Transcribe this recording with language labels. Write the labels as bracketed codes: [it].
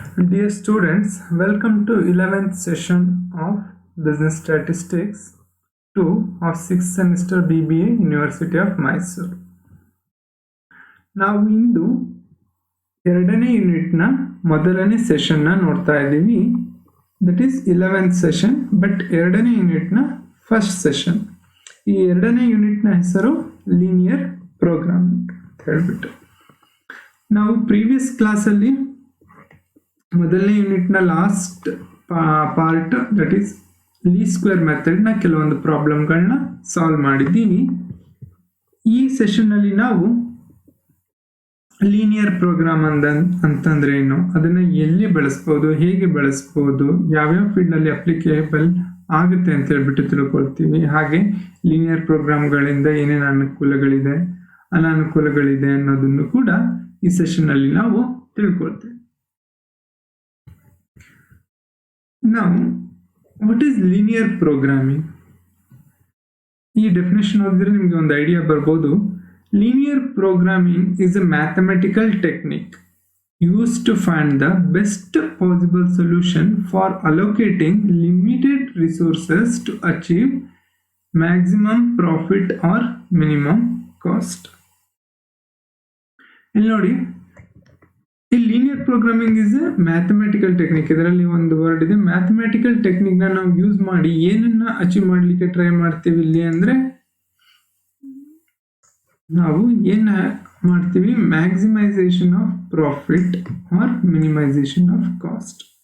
[en] Dear students, welcome to 11th session of Business Statistics 2 of 6th semester BBA University of Mysore. [kn] ನಾವು ಇಂದು ಎರಡನೇ ಯೂನಿಟ್ನ ಮೊದಲನೇ ಸೆಷನ್ನ ನೋಡ್ತಾ ಇದ್ದೀವಿ. [en] that is 11th session, but [kn] ಎರಡನೇ ಯೂನಿಟ್ನ [en] First session. [kn] ಈ ಎರಡನೇ ಯೂನಿಟ್ನ ಹೆಸರು ಲೀನಿಯರ್ ಪ್ರೋಗ್ರಾಮಿಂಗ್ ಅಂತ ಹೇಳ್ಬಿಟ್ಟು. ನಾವು ಪ್ರೀವಿಯಸ್ ಕ್ಲಾಸಲ್ಲಿ ಮೊದಲನೇ ಯೂನಿಟ್ನ last part that is list square ಮೆಥಡ್ನ ಕೆಲವೊಂದು ಪ್ರಾಬ್ಲಮ್ಗಳನ್ನ ಸಾಲ್ವ್ ಮಾಡಿದ್ದೀವಿ. ಈ ಸೆಷನ್ನಲ್ಲಿ ನಾವು ಲೀನಿಯರ್ ಪ್ರೋಗ್ರಾಮ್ ಅಂತಂದ್ರೆ ಏನು, ಅದನ್ನು ಎಲ್ಲಿ ಬಳಸ್ಬೋದು, ಹೇಗೆ ಬಳಸ್ಬೋದು, ಯಾವ್ಯಾವ ಫೀಲ್ಡಲ್ಲಿ ಅಪ್ಲಿಕೇಬಲ್ ಆಗುತ್ತೆ ಅಂತ ಹೇಳ್ಬಿಟ್ಟು ತಿಳ್ಕೊಳ್ತೀವಿ. ಹಾಗೆ ಲೀನಿಯರ್ ಪ್ರೋಗ್ರಾಮ್ಗಳಿಂದ ಏನೇನು ಅನುಕೂಲಗಳಿದೆ, ಅನಾನುಕೂಲಗಳಿದೆ ಅನ್ನೋದನ್ನು ಕೂಡ ಈ ಸೆಷನ್ನಲ್ಲಿ ನಾವು ತಿಳ್ಕೊಳ್ತೀವಿ. [en] Now, what is linear programming? [kn] ಈ ಡೆಫಿನೇಷನ್ ಓದಿದ್ರೆ ನಿಮಗೆ ಒಂದು ಐಡಿಯಾ ಬರ್ಬೋದು. [en] Linear programming is a mathematical technique used to find the best possible solution for allocating limited resources to achieve maximum profit or minimum cost. [kn] ಇಲ್ಲಿ ನೋಡಿ, ಈ [en] Linear programming is a mathematical technique. [kn] ಇದರಲ್ಲಿ ಒಂದು word ಇದೆ, mathematical ಟೆಕ್ನಿಕ್ನ ನಾವು use ಮಾಡಿ ಏನನ್ನ achieve ಮಾಡಲಿಕ್ಕೆ ಟ್ರೈ ಮಾಡ್ತೀವಿ ಇಲ್ಲಿ ಅಂದರೆ, ನಾವು ಏನ ಮಾಡ್ತೀವಿ, [en] Maximisation of profit or minimisation of cost.